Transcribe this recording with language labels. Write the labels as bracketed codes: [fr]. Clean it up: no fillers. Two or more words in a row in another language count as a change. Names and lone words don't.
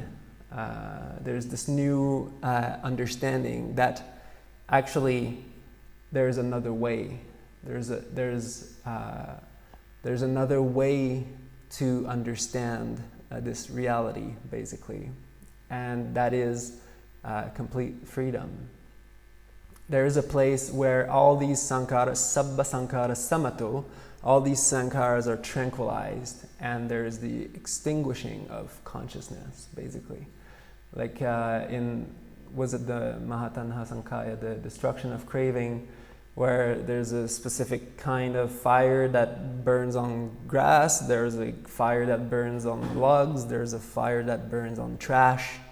[en] There's this new understanding that actually there's another way. There's another way to understand this reality, basically, and that is complete freedom. There is a place where all these sankharas, [pi] sabba sankharas samato, [en] all these sankharas are tranquilized, and there is the extinguishing of consciousness, basically. Like was it the Mahatanha Sankhya, the destruction of craving, where there's a specific kind of fire that burns on grass, there's a fire that burns on logs, there's a fire that burns on trash.